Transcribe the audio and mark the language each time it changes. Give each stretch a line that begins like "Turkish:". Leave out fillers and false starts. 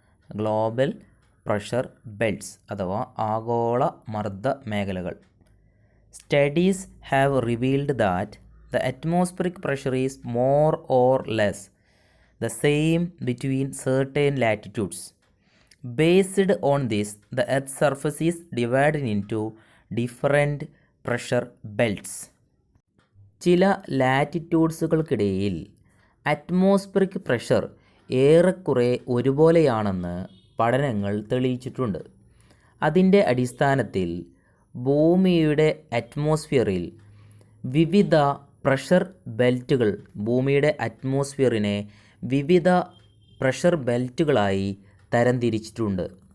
Malayalam: Global pressure belts അഥവാ ആഗോള മർദ്ദ മേഖലകൾ.
English: Studies have revealed that the atmospheric pressure is more or less the same between certain latitudes. Based on this, the Earth's surface is divided into different pressure belts.
Malayalam: ചില ലാറ്റിറ്റ്യൂഡ്സുകൾക്കിടയിൽ atmospheric pressure ഏറെക്കുറെ ഒരുപോലെയാണെന്ന് പഠനങ്ങൾ തെളിയിച്ചിട്ടുണ്ട്. അതിൻ്റെ അടിസ്ഥാനത്തിൽ ഭൂമിയുടെ അറ്റ്മോസ്ഫിയറിൽ വിവിധ പ്രഷർ ബെൽറ്റുകൾ ഭൂമിയുടെ അറ്റ്മോസ്ഫിയറിനെ വിവിധ പ്രഷർ ബെൽറ്റുകളായി തരംതിരിച്ചിട്ടുണ്ട്.